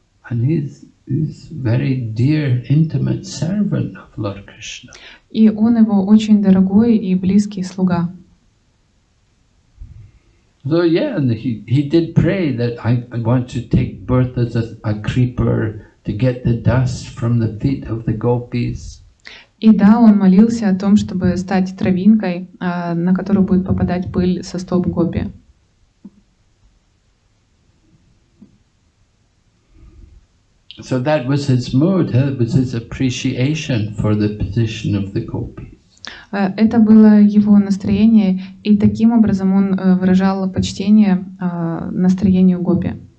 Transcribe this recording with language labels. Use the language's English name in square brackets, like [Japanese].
[English] And he's very dear, intimate servant of Lord Krishna. [Russian] И он его очень дорогой и близкий слуга. [English] So yeah, and he did pray that I want to take birth as a creeper to get the dust from the feet of the gopis. [Russian] И да, он молился о том, чтобы стать травинкой, на которую будет попадать пыль со стоп гопи. [English] So that was his mood, it was his appreciation for the position of the gopis. [Russian] Это было его настроение, и таким образом он выражал почтение настроению гопи.